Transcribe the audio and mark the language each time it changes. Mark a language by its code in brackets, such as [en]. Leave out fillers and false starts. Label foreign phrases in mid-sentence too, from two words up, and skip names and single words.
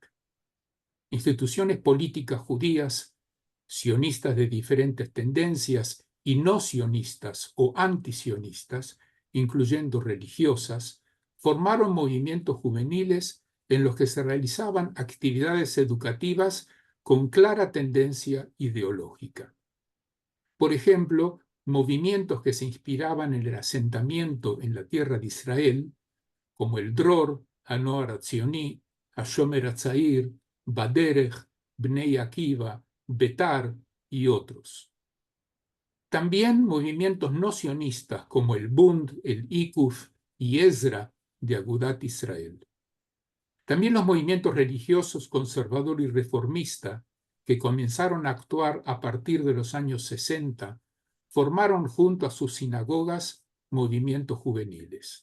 [es] Instituciones políticas judías, sionistas de diferentes tendencias y no sionistas o antisionistas, incluyendo religiosas, formaron movimientos juveniles en los que se realizaban actividades educativas con clara tendencia ideológica. Por ejemplo, movimientos que se inspiraban en el asentamiento en la tierra de Israel, como el Dror, Hanoar Hatzioni, Hashomer Hatzair, Baderech, Bnei Akiva, Betar y otros. También movimientos no sionistas como el Bund, el Ikuf y Ezra de Agudat Israel. También los movimientos religiosos conservador y reformista, que comenzaron a actuar a partir de los años 60, formaron junto a sus sinagogas movimientos juveniles.